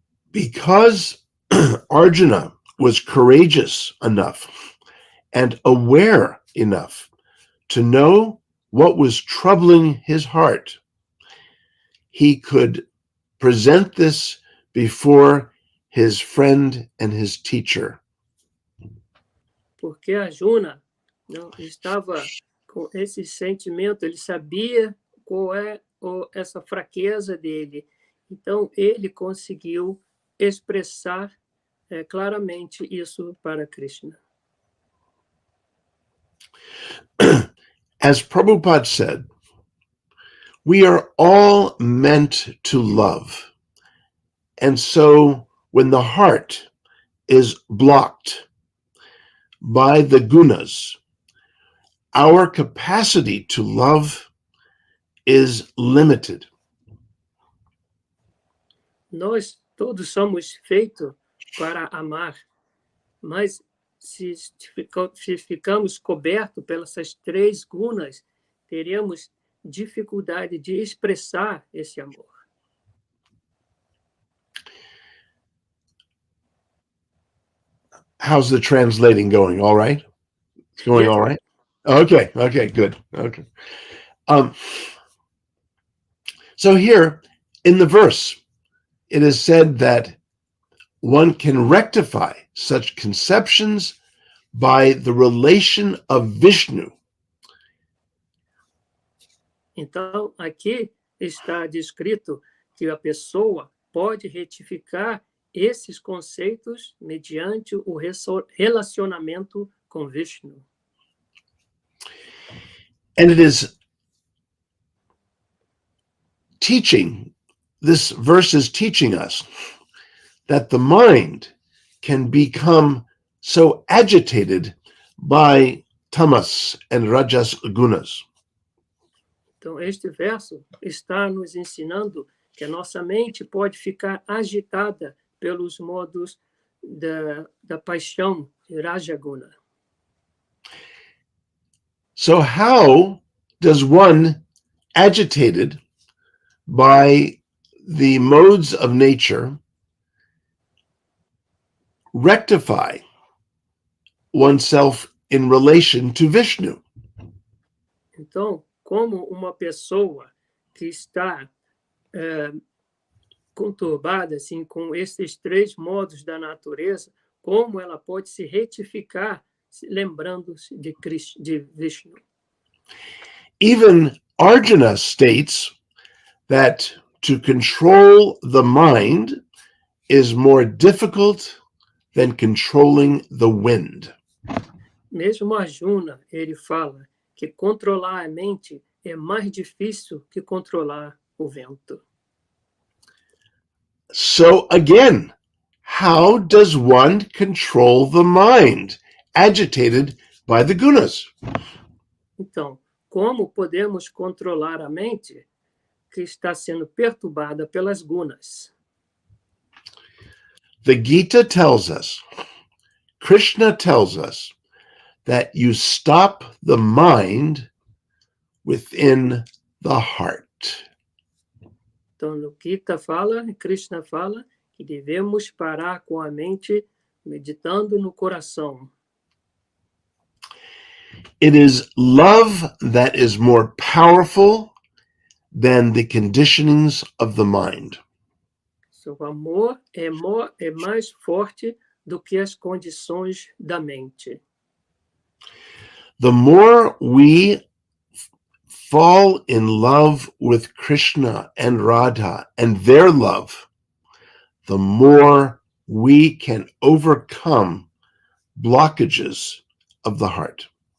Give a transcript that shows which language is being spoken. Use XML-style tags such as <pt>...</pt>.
<en>Because Arjuna was courageous enough and aware enough to know what was troubling his heart, he could present this before his friend and his teacher.</en> <pt>Porque Arjuna não estava com esse sentimento, ele sabia qual é essa fraqueza dele. Então, ele conseguiu expressar claramente isso para Krishna.</pt> <en>As Prabhupada said, we are all meant to love. And so when the heart is blocked by the gunas, our capacity to love is limited.</en> <pt>Nós todos somos feitos para amar, mas se ficamos cobertos pelas três gunas, teremos dificuldade de expressar esse amor.</pt> <en>How's the translating going? All right? It's going all right? Okay, good. Okay. So here in the verse, it is said that one can rectify such conceptions by the relation of Vishnu.</en> <pt>Então, aqui está descrito que a pessoa pode retificar esses conceitos mediante o relacionamento com Vishnu.</pt> <en>And it is teaching, this verse is teaching us that the mind can become so agitated by tamas and rajas gunas.</en> <pt>Então, este verso está nos ensinando que a nossa mente pode ficar agitada pelos modos da paixão, Rajaguna.</pt> <en>So how does one agitated by the modes of nature rectify oneself in relation to Vishnu?</en> <pt>Então, como uma pessoa que está conturbada, assim, com esses três modos da natureza, como ela pode se retificar lembrando-se de Vishnu.</pt> <en>Even Arjuna states that to control the mind is more difficult than controlling the wind.</en> <pt>Mesmo Arjuna, ele fala que controlar a mente é mais difícil que controlar o vento.</pt> <en>So again, how does one control the mind agitated by the gunas?</en> <pt>Então, como podemos controlar a mente que está sendo perturbada pelas gunas?</pt> <en>The Gita tells us, Krishna tells us, that you stop the mind within the heart.</en> <pt>Então, no Gita fala, Krishna fala, que devemos parar com a mente meditando no coração.</pt> <en>It is love that is more powerful than the conditionings of the mind.</en> <pt>O amor é mais forte do que as condições da mente.</pt> <en>The more we fall in love with Krishna and Radha and their love, the more we can overcome blockages of the heart.</en>